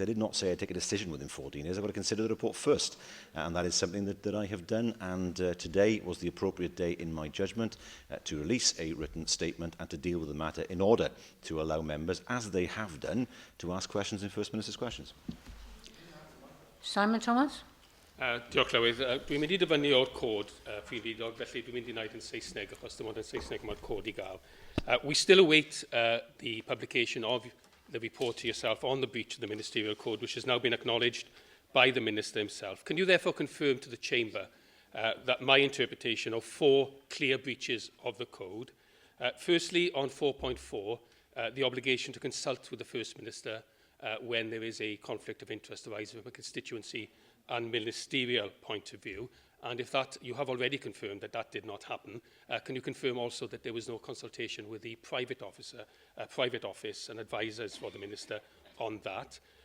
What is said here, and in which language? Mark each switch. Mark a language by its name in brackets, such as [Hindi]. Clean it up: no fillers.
[English] I did not say I'd take a decision within 14 days. I've got to consider the report first. And that is something that I have done. And today was the appropriate day, in my judgment, to release a written statement and to deal with the matter in order to allow members, as they have done, to ask questions in First Minister's questions. Simon Thomas? [Welsh] Diolch Llywydd. Dwi'n mynd I dyfynnu o'r cod Prif Weinidog, felly dwi'n mynd I wneud yn Saesneg, achos dim ond yn Saesneg mae'r cod I gael. [English] We still await the publication of the report to yourself on the breach of the ministerial code, which has now been acknowledged by the Minister himself. Can you therefore confirm to the Chamber that my interpretation of 4 clear breaches of the code, firstly on 4.4, the obligation to consult with the First Minister when there is a conflict of interest arising from a constituency and ministerial point of view, and if that you have already confirmed that that did not happen, can you confirm also that there was no consultation with the private office and advisors for the Minister on that?